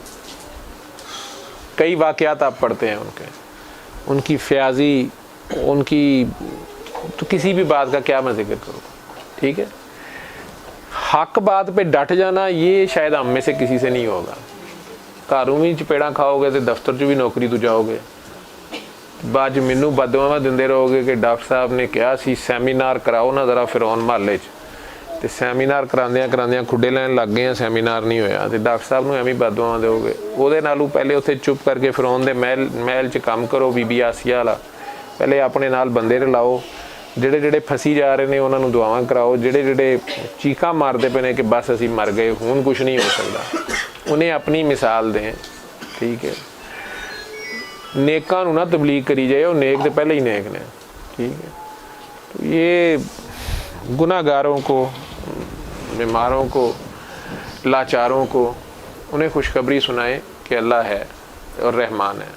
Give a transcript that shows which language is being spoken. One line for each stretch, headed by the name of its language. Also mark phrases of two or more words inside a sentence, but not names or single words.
Urdu: کئی واقعات آپ پڑھتے ہیں ان کی فیاضی، ان کی تو کسی بھی بات کا کیا میں ذکر کروں، ٹھیک ہے؟ حق بات پہ ڈٹ جانا یہ شاید ہم میں سے کسی سے نہیں ہوگا۔
Punjabi: گھروں بھی چپیڑا کھاؤ گے تو دفتر چ بھی نوکری تو جاؤ گے، بعد مینوں بددعاواں دیندے رہو گے کہ ڈاکٹر صاحب نے کہا سی سیمینار کراؤ نا ذرا فرعون محلے چ، تے سیمینار کراندیاں کھڈے لین لگ گئے ہیں، سیمینار نہیں ہویا، تے ڈاکٹر صاحب نوں ایویں بددعاواں دیو گے۔ وہ نالوں پہلے اتنے چپ کر کے فرعون دے محل چ کام کرو، بی بی آسیہ والا، پہلے اپنے نال بندے رلاؤ، ਜਿਹੜੇ ਜਿਹੜੇ ਫਸੀ ਜਾ ਰਹੇ ਨੇ ਉਹਨਾਂ ਨੂੰ ਦੁਆਵਾਂ ਕਰਾਓ, ਜਿਹੜੇ ਜਿਹੜੇ ਚੀਕਾਂ ਮਾਰਦੇ ਪਏ ਨੇ ਕਿ ਬਸ ਅਸੀਂ ਮਰ ਗਏ ਹੁਣ ਕੁਝ ਨਹੀਂ ਹੋ ਸਕਦਾ, ਉਹਨੇ ਆਪਣੀ ਮਿਸਾਲ ਦੇं। ٹھیک ہے، نیکاں نوں نا تبلیغ کری جائے، وہ نیک تو پہلے ہی نیک نے.
Urdu: ٹھیک ہے، تو یہ گناہگاروں کو، بیماروں کو، لاچاروں کو انہیں خوشخبری سنائیں کہ اللہ ہے اور رحمان ہے.